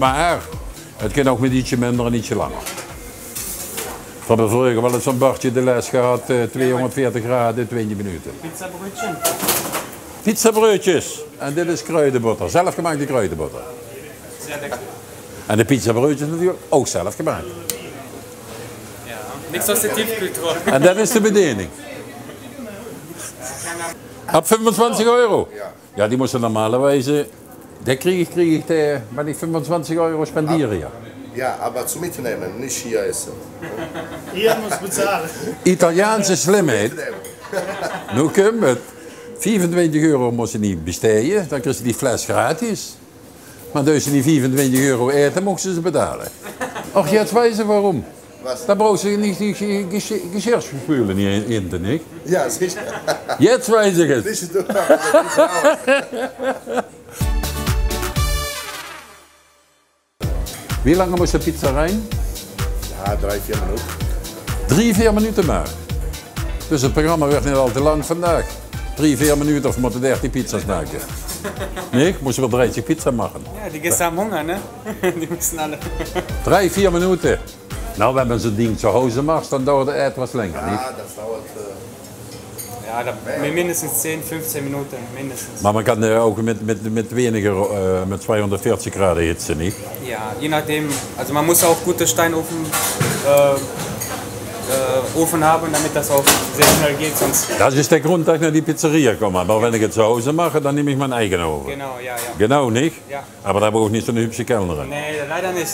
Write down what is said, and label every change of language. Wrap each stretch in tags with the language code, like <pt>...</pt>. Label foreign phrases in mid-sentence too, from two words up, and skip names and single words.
<nl>Maar het kan ook met ietsje minder en ietsje langer. We hebben vroeger wel eens zo'n bordje de les gehad, 240 graden, 20 minuten.</nl> <de>Pizzabrötchen.</de> <nl>Pizzabroodjes. En dit is kruidenboter. Zelfgemaakte kruidenboter.</nl> <de>Sehr lecker.</de> <nl>En de pizzabroodjes natuurlijk ook zelf gemaakt. Ja.</nl> <de>Nichts aus der Tiefkühltruhe.</de> <nl>En dat is de bediening. Op 25 euro. Ja, die moesten normalerweise. Dat</nl> <de>krieg ich,</de> <nl>maar die 25 euro spenderen, ja. Ja,</nl> <de>aber zum Mitnehmen, nicht hier essen. Hier muss bezahlen.</de> <nl>Italiaanse slimheid. Nu komt het. 25 euro moest je niet besteden, dan kreeg je die fles gratis. Maar als je die 25 euro eten, mochten ze betalen.</nl> <de>Ach, jetzt weiß ich warum. Was? Da brauchst du nicht die Geschirrspüle nicht hinten, nicht? Ja, sicher. Jetzt weiß ich es. Nicht du. Wie lange muss de pizza rein? Ja, 3-4 Minuten.</de> <nl>3-4 minuten maar. Dus het programma werd niet al te lang vandaag. 3-4 minuten of we moeten 30 pizza's maken. Nee, moesten we 30 pizza maken. Ja,</nl> <de>die Gäste haben Hunger, ne? Die müssen alle.</de> <nl>3-4 minuten.</nl> <de>Nou, wenn man so Ding zu Hause macht, dann dauert es etwas länger, nicht? Ja, das dauert. Ja, mindestens 10, 15 Minuten, mindestens.</de> <nl>Maar man kan ook met weniger, met 240 graden hitze, niet?</nl> <de>Ja, je nachdem. Also man muss auch gute Steinofen Ofen haben, damit das auch sehr schnell geht. Sonst Das ist der Grund, dass ich nach die Pizzeria komme. Aber wenn ich es zu Hause mache, dann nehme ich meinen eigenen Ofen. genau, ja, ja. Genau, nicht? Ja. Aber da habe ich auch nicht so eine hübsche Kellnerin. Nee, leider nicht.</de>